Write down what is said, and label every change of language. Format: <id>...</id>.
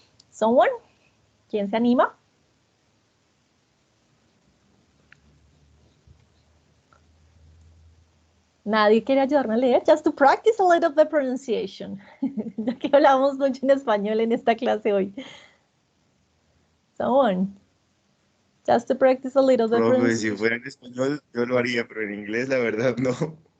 <en>Someone,</en> <es>¿quién se anima? Nadie quiere ayudarme a leer,</es> <en>just to practice a little of the pronunciation.</en> <es>Ya que hablamos mucho en español en esta clase hoy.</es> <en>Someone, just to practice a little of the</en> <es>Profe, si</es> <en>pronunciation.</en> <es>fuera en español, yo lo haría, pero en inglés, la verdad, no.</es>